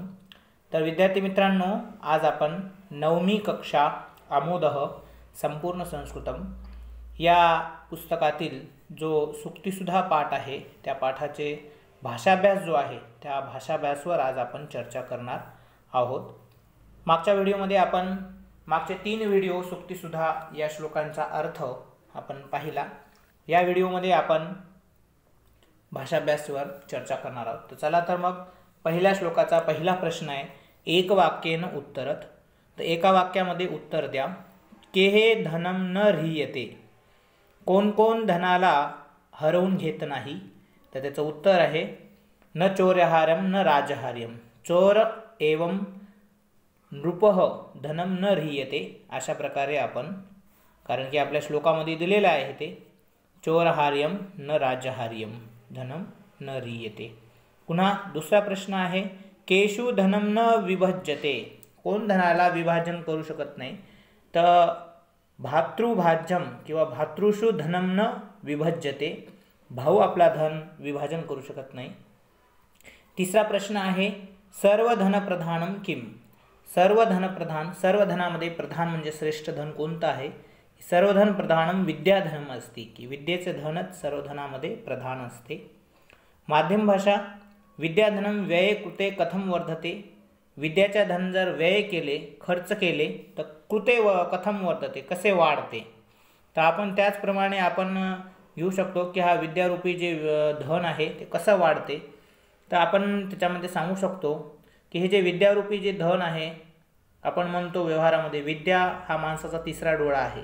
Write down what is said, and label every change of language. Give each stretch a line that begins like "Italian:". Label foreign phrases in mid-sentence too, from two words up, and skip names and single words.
Marathi: तर विद्यार्थी मित्रांनो, आज आपण 9वी कक्षा आमोदः संपूर्ण संस्कृतम या पुस्तकातील जो सुक्तिसुधा पाठ आहे त्या पाठाचे भाषाभ्यास जो आहे त्या भाषाभ्यासवर आज आपण चर्चा करणार आहोत। मागच्या व्हिडिओमध्ये आपण मागचे 3 व्हिडिओ सुक्तिसुधा या श्लोकांचा अर्थ आपण पाहिला। या व्हिडिओमध्ये आपण भाषाभ्यासवर चर्चा करणार आहोत। तर चला तर मग पहिल्या श्लोकाचा पहिला प्रश्न आहे,
Sanskrit: एक वाक्येन उत्तरत।
Marathi: तर एका वाक्यामध्ये उत्तर द्या।
Sanskrit: केहे धनम न ह्रियते,
Marathi: कोण कोण धनाला हरवून घेत नाही। तर त्याचं उत्तर आहे
Sanskrit: न चोर्यहार्यम न राजहार्यम, चोर एवं नृपः धनम न ह्रियते।
Marathi: अशा प्रकारे आपण, कारण की आपल्या श्लोकामध्ये दिलेलं आहे ते
Sanskrit: चोरहार्यम न राजहार्यम धनम न ह्रियते।
Marathi: पुन्हा दुसरा प्रश्न आहे,
Sanskrit: केषु धनम न विभज्यते,
Marathi: कोण धनाला विभाजन करू शकत नाही।
Sanskrit: तर भातृभाज्यम किंवा भातृषु धनम न विभज्यते,
Marathi: भाऊ आपला धन विभाजन करू शकत नाही। तिसरा प्रश्न आहे,
Sanskrit: सर्व धन प्रधानम किम,
Marathi: सर्व धन प्रधान, सर्व धनामध्ये प्रधान म्हणजे श्रेष्ठ धन कोणतं आहे।
Sanskrit: सर्वधन प्रधानम विद्याधनम
Marathi: असते, की विद्येचे धनच सर्व धनामध्ये प्रधान असते। माध्यम भाषा,
Sanskrit: विद्याधनम व्यये कृते कथम वर्धते,
Marathi: विद्याच्या धन जर व्यय केले खर्च केले तर
Sanskrit: कृते व कथम वर्धते,
Marathi: कसे वाढते। तर आपण त्याचप्रमाणे आपण घेऊ शकतो की हा विद्यारूपी जे धन आहे ते कसं वाढते। तर आपण त्याच्यामध्ये सांगू शकतो की हे जे विद्यारूपी जे धन आहे, आपण म्हणतो व्यवहारामध्ये विद्या हा माणसाचा तिसरा डोळा आहे।